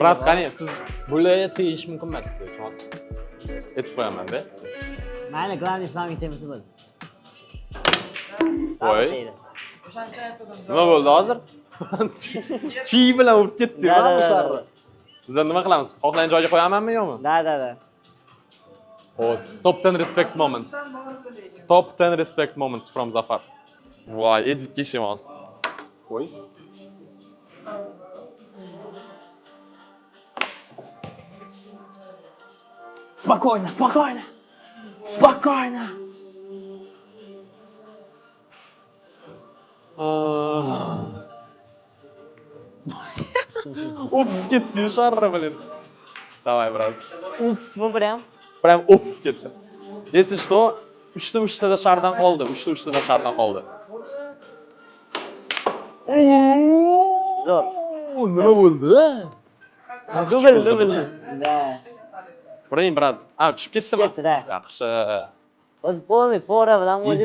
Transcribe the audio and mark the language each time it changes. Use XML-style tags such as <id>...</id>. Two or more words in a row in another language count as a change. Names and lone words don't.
<uz>Brat, qani, siz bularga tegish mumkin emas, tushunasiz. Aytib qo'yaman-da. Mayli, glaniy menga tegmasa bo'ldi. Voy. Nima bo'ldi hozir? Chi bilan urib ketdi-ku bu sharni. Bizlar nima qilamiz? Xohlagan joyga qo'yamanmi yo'qmi? Da.</uz> <en>Top 10 respect moments. Top 10 respect moments from Zafar.</en> <uz>Voy, editga ishimiz. Voy.</uz> <ru>Спокойно, спокойно. Спокойно.</ru> <uz>Uf ketdi sharra bilan.</uz> <ru>Давай, брат.</ru> <uz>Bu прям. Прям uf ketdi.</uz> <ru>Если что,</ru> <uz>3 shardan qoldi. 3 shardan qoldi. Zo'r. Nima bo'ldi? Dubl. Da. Biring, brat. Tushib ketdimi? Ketdi-da. Yaxshi. O'zi bo'lmay, pora bilan o'zini</uz>